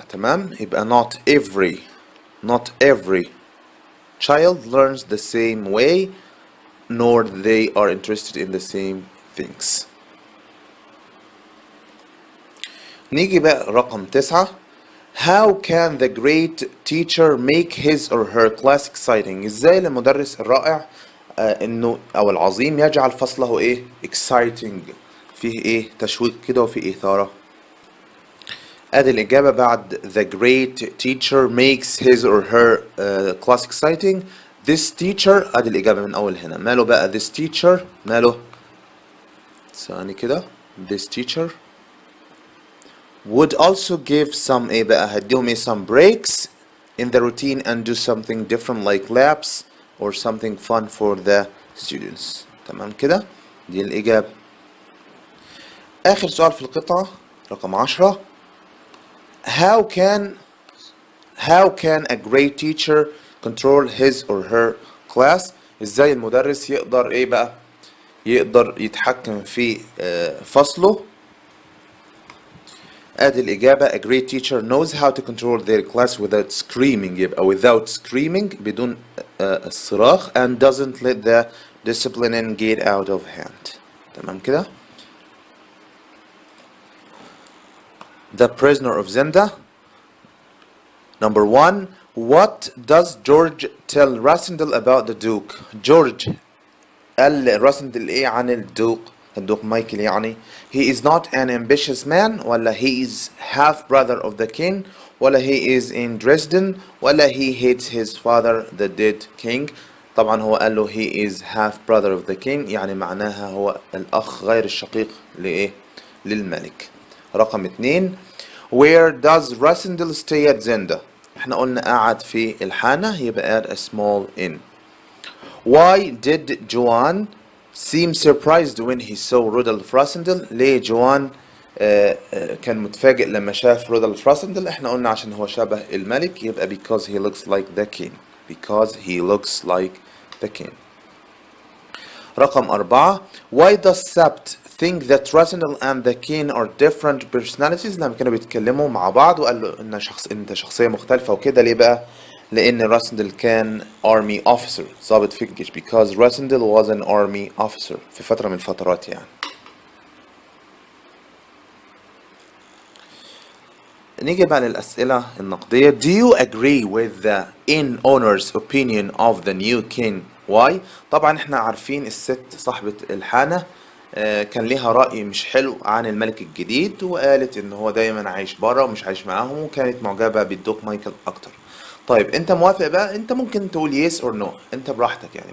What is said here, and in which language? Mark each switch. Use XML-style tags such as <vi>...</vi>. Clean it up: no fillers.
<ar>تمام، يبقى</ar> <en>not every child learns the same way nor they are interested in the same things.</en> <ar>نيجي بقى رقم 9</ar> <en>How can the great teacher make his or her class exciting.</en> <ar>ازاي المدرس الرائع انه او العظيم يجعل فصله ايه exciting، فيه ايه تشويق كده وفيه إثارة. ادي الإجابة بعد</ar> <en>the great teacher makes his or her class exciting. This teacher،</en> <ar>ادي الإجابة من أول هنا. ماله بقى</ar> <en>this teacher؟</en> <ar>ماله؟ ثواني كده.</ar> <en>This teacher would also give some</en> <ar>ايه بقى؟ هديهم ايه</ar> <en>some breaks in the routine and do something different like labs or something fun for the students.</en> <ar>تمام كده، دي الإجابة. آخر سؤال في القطعة رقم 10</ar> <en>How can a great teacher control his or her class.</en> <ar>ازاي المدرس يقدر ايه بقى؟ يقدر يتحكم في فصله. ادي الإجابة</ar> <en>a great teacher knows how to control their class without screaming.</en> <ar>يبقى</ar> <en>without screaming</en> <ar>بدون الصراخ</ar> <en>and doesn't let the discipline get out of hand.</en> <ar>تمام كده.</ar> <en>The prisoner of Zenda. Number 1 What does George tell Rasindel about the Duke.</en> <ar>George قال راسندل ايه عن الدوق مايكل يعني.</ar> <en>He is not an ambitious man</en> <ar>ولا</ar> <en>he is half brother of the king ولا he is in Dresden ولا he hates his father the dead king.</en> <ar>طبعا هو قال له</ar> <en>he is half brother of the king،</en> <ar>يعني معناها هو الأخ غير الشقيق لإيه؟ للملك. رقم 2</ar> <en>Where does Rasindel stay at Zenda.</en> <ar>احنا قلنا قاعد في الحانة، يبقى</ar> <en>at a small inn. Why did Joan seem surprised when he saw Rudolf Rasindel.</en> <ar>ليه جوان كان متفاجئ لما شاف رودولف راسندل. احنا قلنا عشان هو شبه الملك، يبقى</ar> <en>because he looks like the king. because he looks like the king.</en> <ar>رقم 4.</ar> <en>Why does Sabt think that Rasindel and the king are different personalities؟</en> <ar>لما كانوا بيتكلموا مع بعض وقال له انت شخصية مختلفة وكده. ليه بقى؟ لأن راسندل كان</ar> <en>army officer،</en> <ar>ضابط في الجيش.</ar> <en>because Rasindel was an army officer</en> <ar>في فترة من الفترات يعني. نيجي بقى للأسئلة النقدية.</ar> <en>Do you agree with the owner's opinion of the new king? Why؟</en> <ar>طبعا احنا عارفين الست صاحبة الحانة كان ليها رأي مش حلو عن الملك الجديد، وقالت ان هو دايما عايش بره ومش عايش معاهم، وكانت معجبة بالدوق مايكل اكتر. طيب انت موافق بقى؟ انت ممكن تقول</ar> <en>yes or no،</en> <ar>انت براحتك يعني.</ar>